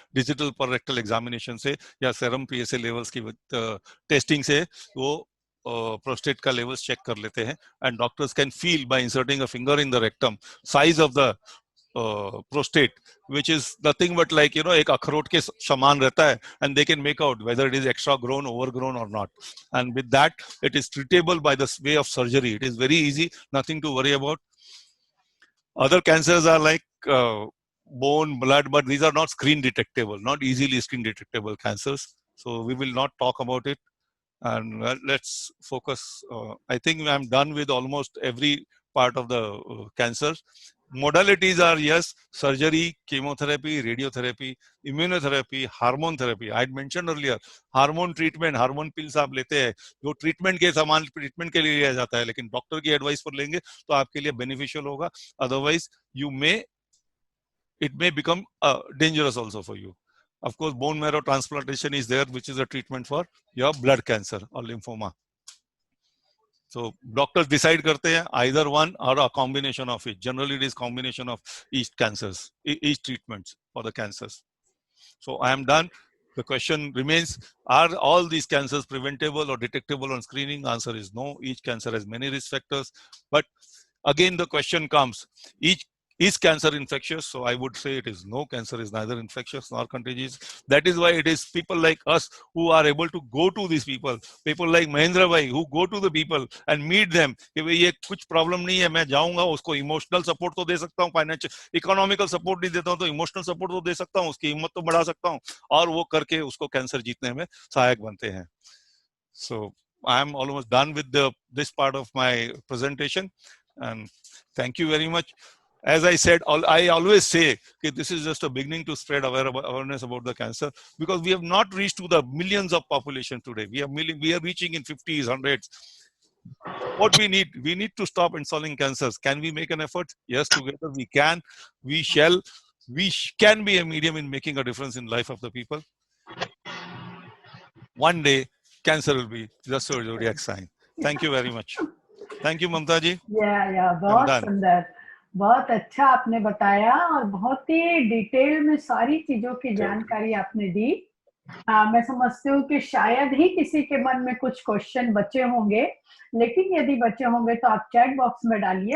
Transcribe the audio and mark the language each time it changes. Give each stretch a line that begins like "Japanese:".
English: digital पर rectal examination से या सेरम पीएसए लेवल्स की टेस्टिंग से वो प्रोस्टेट का लेवल्स चेक कर लेते हैं, and doctors can feel by inserting a finger in the rectum size of the prostate, which is nothing but like,
Hindi: एक अखरोट के समान रहता है,
English: and they can make out whether it is extra grown, overgrown or not. And with that, it is treatable by the way of surgery. It is very easy, nothing to worry about. Other cancers are like bone, blood, but these are not screen detectable, not easily screen detectable cancers. So we will not talk about it. And let's focus. I think I'm done with almost every part of the cancers. Modalities are, yes, surgery, chemotherapy, radiotherapy, immunotherapy, hormone therapy. I had mentioned earlier,
Hindi: hormone treatment, hormone pills आप लेते हैं, जो treatment के समान treatment के लिए लिया जाता है, लेकिन डॉक्टर की एडवाइस पर लेंगे तो आपके लिए बेनिफिशियल होगा.
English: Otherwise, it may become dangerous also for you. Of course, bone marrow transplantation is there, which is a treatment for your blood cancer or lymphoma. So doctors decide
Hindi: करते हैं
English: either one or a combination of it. Generally, it is combination of each cancers, each treatments for the cancers. So I am done. The question remains: are all these cancers preventable or detectable on screening? Answer is no. Each cancer has many risk factors. But again, the question comes: is cancer infectious? So I would say it is no. Cancer is neither infectious nor contagious. That is why it is people like us who are able to go to these people like Mahendra Bhai, who go to the people and meet them.
Hindi: कि भाई ये कुछ problem नहीं है, मैं जाऊंगा, उसको emotional support तो दे सकता हूँ, फाइनेंशियल इकोनॉमिकल सपोर्ट नहीं देता हूँ तो इमोशनल सपोर्ट तो दे सकता हूँ, उसकी हिम्मत तो बढ़ा सकता हूँ, और वो करके उसको कैंसर जीतने में सहायक बनते हैं.
English: So I am almost done with this part of my presentation, and thank you very much. As I said, I always say that this is just a beginning to spread awareness about the cancer, because we have not reached to the millions of population today. We are reaching in 50s, 100s. What we need to stop installing cancers. Can we make an effort? Yes, together we can. We shall. We can be a medium in making a difference in life of the people. One day, cancer will be just a zodiac sign. Thank you very much. Thank you, Mamta ji.
Hindi: Yeah, बहुत सुंदर, बहुत अच्छा आपने बताया और बहुत ही detail में सारी चीजों की जानकारी आपने दी. मैं समझती हूँ कि शायद ही किसी के मन में कुछ क्वेश्चन बचे होंगे, लेकिन यदि बचे होंगे तो आप चैट बॉक्स में डालिए.